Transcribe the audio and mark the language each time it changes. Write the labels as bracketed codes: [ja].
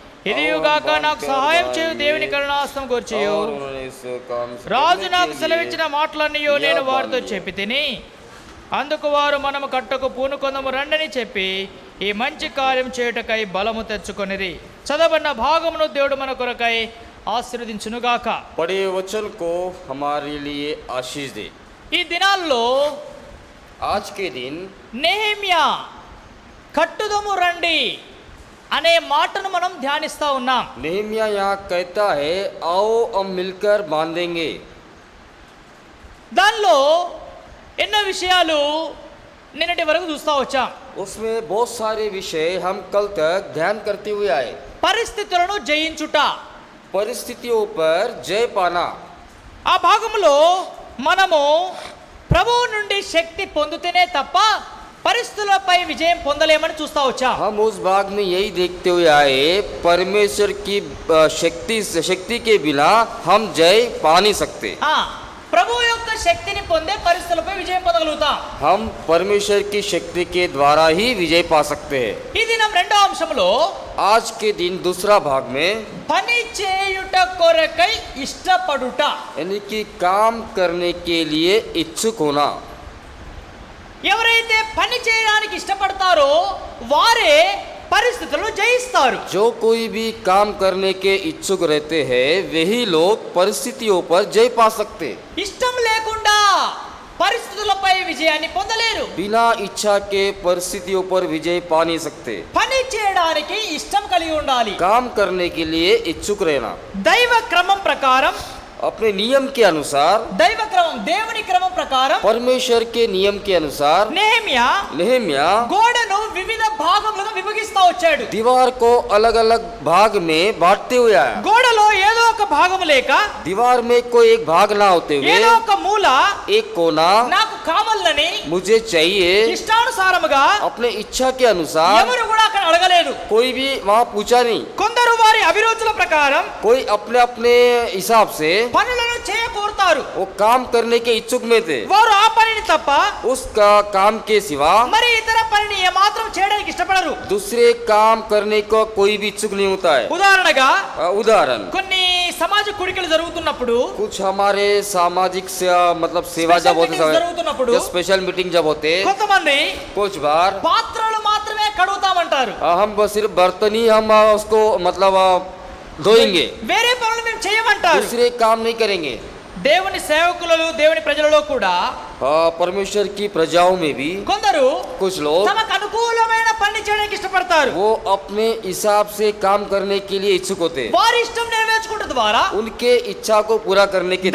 [te] ఇదియుగాక నాకు సహాయం చేయు దేవుని కరుణాహస్తం కూర్చియు. రాజు నాకు సెలవిచ్చిన మాటలన్నీ నేను వారితో చెప్పి తిని, అందుకు వారు మనము కట్టకు పూనుకొందము రండని చెప్పి ఈ మంచి కార్యం చేయుటకై బలము తెచ్చుకొనిరి. చదవబడిన భాగమును దేవుడు మన కొరకై ఆశీర్వదించునుగాక. [hi] पढ़े वचन को हमारे लिए आशीष दे। [te] ఈ దినాల్లో [hi] आज के दिन [te] నెహెమ్యా కట్టుదము రండి అనే మాటను మనం ధ్యానిస్తా ఉన్నాం. [hi] नेहमिया यहाँ कहता है आओ हम मिलकर बांधेंगे। [te] దానిలో ఎన్నో విషయాలు నిన్నటి వరకు చూస్తా వచ్చాం. [hi] उसमें बहुत सारे विषय हम कल तक ध्यान करते हुए आए। [te] పరిస్థితులను జయించుట, [hi] परिस्थितियों पर जय पाना। [te] ఆ భాగంలో మనము ప్రభువు నుండి శక్తి పొందితేనే తప్ప పరిస్థితులపై విజయం పొందలేమని చూస్తా వచ్చాం. [hi] हम उस भाग में यही देखते हुए आए, परमेश्वर की शक्ति के बिना हम जय पा नहीं सकते। [te] ప్రభువు యొక్క శక్తిని పొందే పరిస్థితులపై విజయం పొందగలుగుతాం. [hi] हम परमेश्वर की शक्ति के द्वारा ही विजय पा सकते हैं। [te] ఈ దినం రెండో అంశంలో [hi] आज के दिन दूसरा भाग में [te] పని చేయుట కొరకై ఇష్టపడుట, [hi] यानी कि काम करने के लिए इच्छुक होना। [te] ఎవరైతే పని చేయడానికి ఇష్టపడతారో వారే పరిస్థితులను జయిస్తారు. [hi] जो कोई भी काम करने के इच्छुक रहते हैं वही लोग परिस्थितियों पर जय पा सकते। [te] ఇష్టం లేకుండా పరిస్థితులపై విజయాన్ని పొందలేరు. [hi] बिना इच्छा के परिस्थितियों पर विजय पा नहीं सकते। [te] పని చేయడానికి ఇష్టం కలిగి ఉండాలి. [hi] काम करने के लिए इच्छुक रहना, [te] దైవ క్రమం ప్రకారం, [hi] अपने नियम के अनुसार, [te] దైవ క్రమం దేవుని క్రమం ప్రకారం [hi] परमेश्वर के नियम के अनुसार नेहमिया [te] గోడను వివిధ భాగములుగా విభజిస్తా వచ్చాడు. [hi] दीवार को अलग अलग भाग में बांटते हुए आया। [te] గోడలో ఏదో ఒక భాగం లేక, [hi] दीवार में कोई एक भाग ना होते हुए [te] ఏదో ఒక మూల [hi] एक कोना [te] నాకు కావాలని [hi] मुझे चाहिए [te] ఇష్టానుసారముగా [hi] अपने इच्छा के अनुसार [te] ఎవరు కూడా అక్కడ అడగలేదు. [hi] कोई भी वहाँ पूछा नहीं। [te] కొందరు వారి అభిరుచుల ప్రకారం [hi] कोई अपने अपने हिसाब से [te] పనులను చేయకోరుతారు. [hi] वो काम करने के इच्छुक में थे। [te] వారు ఆ పనిని తప్ప [hi] उसका काम के सिवा [te] మరి ఇతర పనిని ఏమాత్రం చేయడానికి ఇష్టపడరు. [hi] दूसरे काम करने को कोई भी इच्छुक नहीं होता है। [te] ఉదాహరణగా [hi] उदाहरण, [te] కొన్ని సమాజ కూడికలు జరుగుతున్నప్పుడు, [hi] कुछ हमारे सामाजिक से मतलब सेवा जब होते [te] జరుగుతున్నప్పుడు [hi] समय स्पेशल मीटिंग जब होते [te] కొంతమంది [hi] कुछ बार [te] పాత్రలు మాత్రమే కడుగుతామంటారు. [hi] हम बस सिर्फ बर्तन ही हम उसको मतलब धोएंगे, [te] వేరే పనులు మేము చేయమంటారు. [hi] दूसरे काम नहीं करेंगे। [te] దేవుని సేవకులలో, దేవుని ప్రజలలో కూడా [hi] परमेश्वर की प्रजाओं में भी [te] కొందరు [hi] कुछ लोग [te] తమకు అనుకూలమైన పని చేయడానికి ఇష్టపడతారు. [hi] वो अपने हिसाब से काम करने के लिए इच्छुक होते हैं। [te] వారి ఇష్టం నెరవేర్చుకుంటే ద్వారా [hi] उनके इच्छा को पूरा करने के